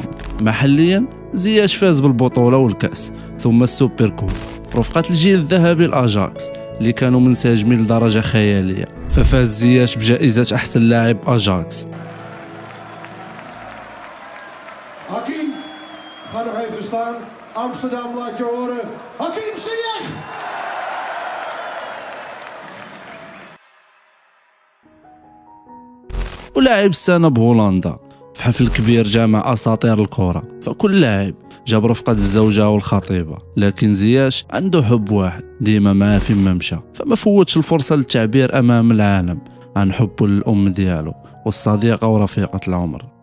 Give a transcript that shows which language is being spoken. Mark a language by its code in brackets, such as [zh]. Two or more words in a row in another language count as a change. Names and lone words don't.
[ar] محليا زياش فاز بالبطولة والكأس ثم السوبر كوب رفقة الجيل الذهبي الأجاكس اللي كانوا منسجمين لدرجة خيالية، ففاز زياش بجائزة أحسن لاعب أجاكس. [nl] Hakim, ga nog even staan. Amsterdam laat je horen. Hakim Ziyech! [ar] ولاعب السنة بهولندا في حفل كبير جامع أساطير الكرة، فكل لاعب جاب رفقة الزوجة والخطيبة، لكن زياش عنده حب واحد ديما معاه فيما مشى، فما فوتش الفرصة للتعبير أمام العالم عن حبه للأم ديالو والصديقة ورفيقة العمر.